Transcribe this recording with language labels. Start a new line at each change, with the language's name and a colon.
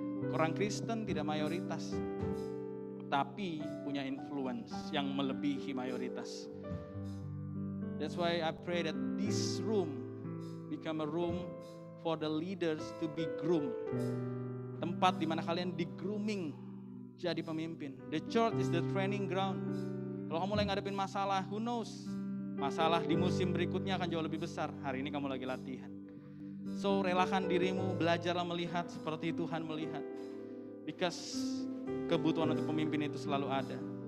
Indonesian: Orang Kristen tidak mayoritas, tapi punya influence yang melebihi mayoritas.
English: That's why I pray that this room become a room for the leaders to be groomed.
Indonesian: Tempat di mana kalian di grooming jadi pemimpin.
English: The church is the training ground.
Indonesian: Kalau kamu lagi ngadepin masalah,
English: who knows?
Indonesian: Masalah di musim berikutnya akan jauh lebih besar. Hari ini kamu lagi latihan. So relakan dirimu, belajarlah melihat seperti Tuhan melihat.
English: Because
Indonesian: kebutuhan untuk pemimpin itu selalu ada.